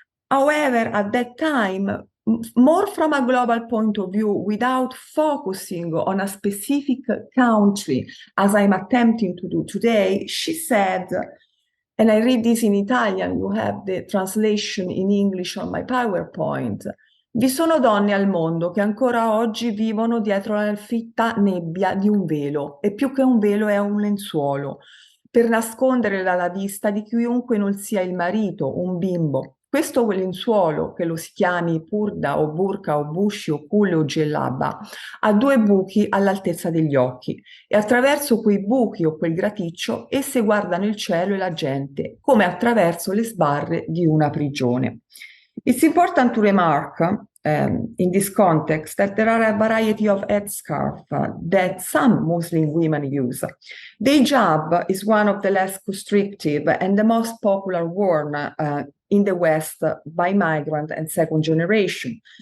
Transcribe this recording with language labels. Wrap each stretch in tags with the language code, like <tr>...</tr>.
<en>However, at that time, more from a global point of view, without focusing on a specific country, as I'm attempting to do today, she said, and I read this in Italian, you have the translation in English on my PowerPoint.</en> <it>Vi sono donne al mondo che ancora oggi vivono dietro la fitta nebbia di un velo, e più che un velo è un lenzuolo, per nascondere dalla vista di chiunque non sia il marito, un bimbo. Questo lenzuolo, che lo si chiami purda o burka o bushi o culle o gelaba, ha due buchi all'altezza degli occhi e attraverso quei buchi o quel graticcio esse guardano il cielo e la gente, come attraverso le sbarre di una prigione.</it> <en>It's important to remark in this context that there are a variety of headscarf that some Muslim women use. The hijab is one of the less constrictive and the most popular worn in the West by migrant and second generation.</en>